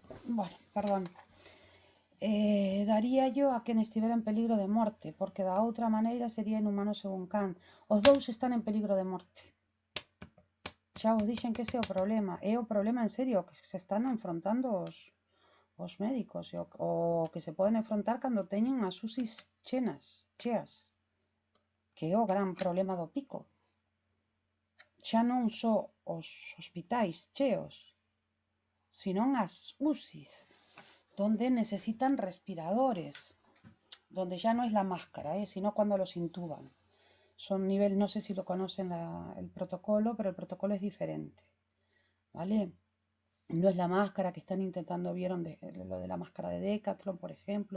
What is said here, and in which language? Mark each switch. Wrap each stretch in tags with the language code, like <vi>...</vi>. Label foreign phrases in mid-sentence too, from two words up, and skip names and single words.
<es>Bueno, perdón. Daría yo</es> <gl>a quen estivera en peligro de morte, porque da outra maneira sería inhumano según Kant. Os dous están en peligro de morte. Xa vos dixen que ese é o problema. É o problema en serio que se están enfrontando os médicos o que se poden enfrontar cando teñen as UCIs cheas, que é o gran problema do pico. Xa non só os hospitais cheos, sino as UCIs,</gl> <es>donde necesitan respiradores, donde ya no es la máscara, sino cuando los intuban. Son nivel, no sé si lo conocen el protocolo, pero el protocolo es diferente, ¿vale? No es la máscara que están intentando, vieron lo de la máscara de Decathlon, por ejemplo.</es>